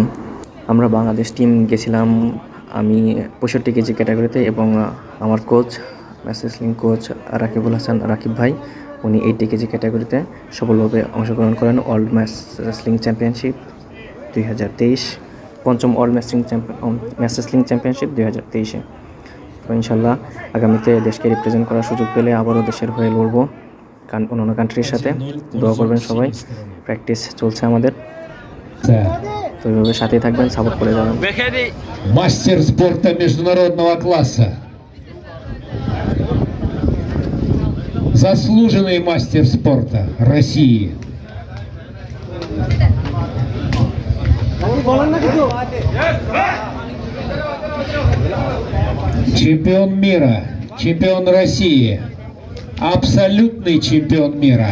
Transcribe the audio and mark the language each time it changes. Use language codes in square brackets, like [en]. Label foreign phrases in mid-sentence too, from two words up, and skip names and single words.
[bn] আমরা বাংলাদেশ টিম গেছিলাম, আমি 65 কেজি ক্যাটাগরিতে, এবং আমার কোচ, [en] match wrestling coach [bn] রাকিবুল হাসান রাকিব ভাই, উনি 80 কেজি ক্যাটাগরিতে সফলভাবে অংশগ্রহণ করেন ওয়ার্ল্ড ম্যাচ রেসলিং চ্যাম্পিয়নশিপ 2023, পঞ্চম ওয়ার্ল্ড ম্যাচ রেসলিং চ্যাম্পিয়নশিপ 2023-এ। তো ইনশাল্লাহ আগামীতে দেশকে রিপ্রেজেন্ট করার সুযোগ পেলে আবারও দেশের হয়ে লড়বো অন্যান্য কান্ট্রির সাথে। দোয়া করবেন সবাই, প্র্যাকটিস চলছে আমাদের। তো এইভাবে সাথেই থাকবেন, সাপোর্ট করে যাবেন। [ru] Мастер спорта международного класса. Заслуженный мастер спорта России. Чемпион мира, чемпион России, абсолютный чемпион мира.